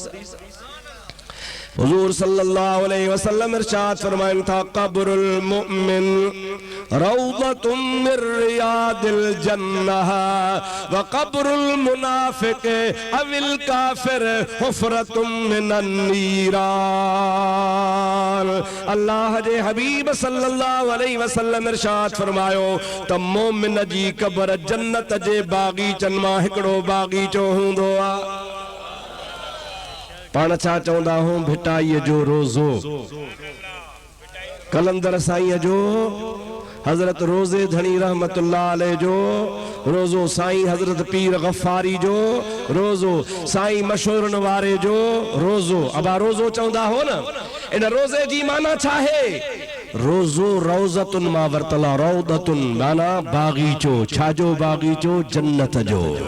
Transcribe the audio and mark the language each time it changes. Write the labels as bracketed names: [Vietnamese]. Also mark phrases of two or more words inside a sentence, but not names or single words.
[Sindhi] हुजूर [Arabic] صلى الله عليه وسلم [Sindhi] इरशाद फरमाइन था [Arabic] قبر المؤمن روضة من رياض الجنة و قبر المنافق أو الكافر حفرة من النيران [Sindhi] अल्लाह जे हबीब [Arabic] صلى الله عليه وسلم [Sindhi] इरशाद फरमायो त मोमिन जी क़ब्र जन्नत जे बाग़ीचन मां हिकड़ो बाग़ीचो हूंदो आहे पाण छा चवंदा हूं भिटाईअ जो रोज़ो कलंदर साईं जो हज़रत रोज़े धनी [Arabic] رحمة الله عليه [Sindhi] जो रोज़ो साईं हज़रत पीर गफ़ारी जो रोज़ो साईं मशहूरन वारे जो रोज़ो अबा रोज़ो चवंदा हो न इन रोज़े जी माना छा है रोज़ो रौज़तुन मां वरतला रौदतुन माना बाग़ीचो छाजो बाग़ीचो जन्नत जो